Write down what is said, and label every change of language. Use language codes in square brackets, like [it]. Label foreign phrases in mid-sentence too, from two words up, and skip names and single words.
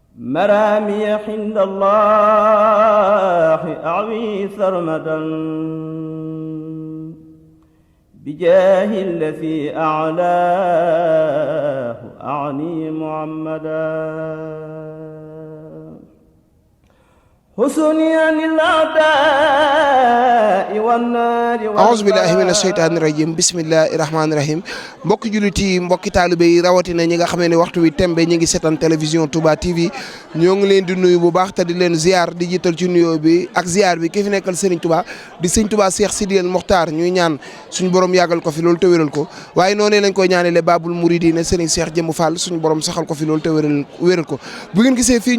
[ar] مرامي عند الله أعوي سرمدا بجاه الذي أعلاه أعني محمدا حسني عن الأعداء والنار أعوذ بالله من الشيطان الرجيم بسم الله الرحمن الرحيم [wo] mbokki jullit yi mbokki taalibe yi rawatina ñi nga xamee ne waxtu wi tembe ñi ngi seetaan télévision Touba TV ñoo ngi leen di nuyu bu baax te di leen ziar di jiital ci nuyoo bi ak ziar bi ki fi nekkal Serigne Touba di Serigne Touba Cheikh Sidy Mokhtar ñuy ñaan suñu borom yàggal ko fi loolu te wéral ko waaye noonu lañ koy ñaanale Babul Mouridine Serigne Cheikh Jëmb Fall suñu borom saxal ko fi loolu te wéral ko bu ngeen gisee fii ñu